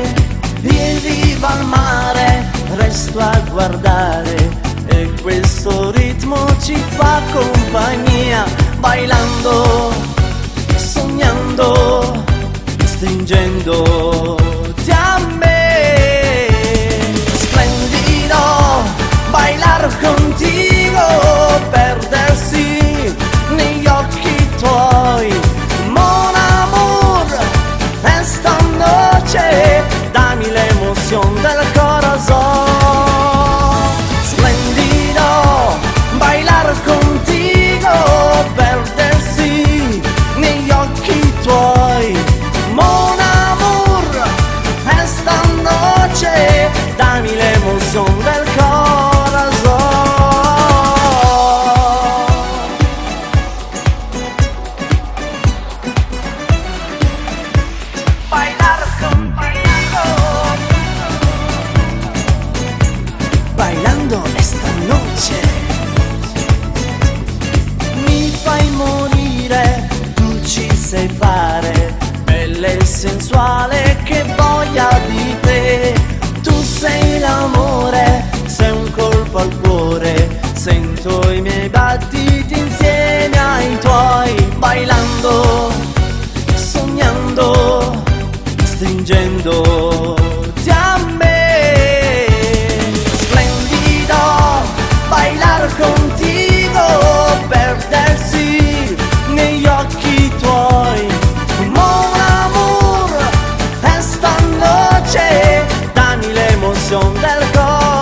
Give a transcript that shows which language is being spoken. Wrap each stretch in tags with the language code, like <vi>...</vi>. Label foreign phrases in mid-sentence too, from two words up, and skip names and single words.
<it>In riva al mare resto a guardare e questo ritmo ci fa compagnia, bailando, sognando, stringendoti a me.</it> <es>Splendido bailar contigo,</es> <it>perdersi negli occhi tuoi.</it> <fr>Mon amour,</fr> <es>esta noche dami la emoción del corazón. Splendido bailar contigo,</es> <it>perdersi negli occhi tuoi.</it> <fr>Mon amour,</fr> <es>esta noche dami la emoción del corazón. Bailar contigo, bailando esta noche.</es> <it>Mi fai morire, tu ci sai fare, bella e sensuale, che voglia di te. Tu sei l'amore, sei un colpo al cuore, sento i miei battiti insieme ai tuoi, bailando, sognando, stringendoti a me.</it> <es>Splendido bailar contigo,</es> <it>perdersi negli occhi tuoi.</it> <fr>Mon amour,</fr> <es>esta noche dami la emoción del corazón.</es>